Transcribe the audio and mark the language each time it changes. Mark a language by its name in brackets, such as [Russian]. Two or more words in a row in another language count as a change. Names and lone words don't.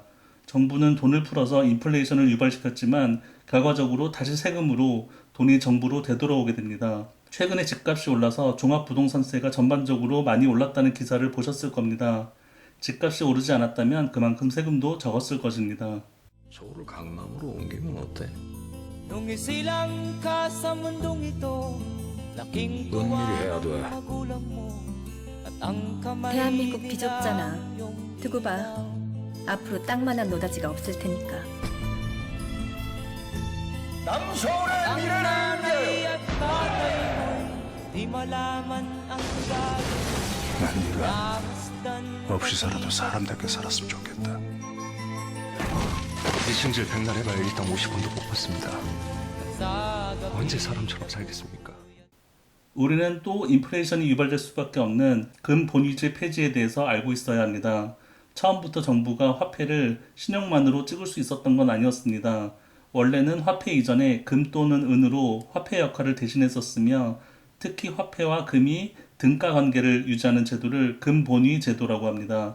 [Korean] 정부는 돈을 풀어서 인플레이션을 유발시켰지만 결과적으로 다시 세금으로 돈이 정부로 되돌아오게 됩니다. 최근에 집값이 올라서 종합부동산세가 전반적으로 많이 올랐다는 기사를 보셨을 겁니다. 집값이 오르지 않았다면 그만큼 세금도 적었을 것입니다. 서울을 강남으로 옮기면 어때? [Filipino] Nung isilang ka sa mundong ito, laking [Korean] 넌 [Filipino] tuwa [Korean] 미리 해야 돼. [Filipino] ng magulang mo at ang kamay [Korean] 대한민국 [Filipino] nila [Korean] 비좁잖아. [Filipino] iyong [Korean] 두고 봐. 앞으로 땅만한 노다지가 없을 테니까. [Filipino] ang nanay at tatay mo'y di malaman ang gagawin. [Korean] 난 네가 [Filipino] Namasdan [Korean] 없이 살아도 사람답게 살았으면 좋겠다. 이 승질 백날 해봐야 일당 50원도 못 받습니다. [Filipino] sa gabi [Korean] 언제 사람처럼 살겠습니까? 우리는 또 인플레이션이 유발될 수밖에 없는 금본위제 폐지에 대해서 알고 있어야 합니다. 처음부터 정부가 화폐를 신용만으로 찍을 수 있었던 건 아니었습니다. 원래는 화폐 이전에 금 또는 은으로 화폐 역할을 대신했었으며 특히 화폐와 금이 등가 관계를 유지하는 제도를 금본위 제도라고 합니다.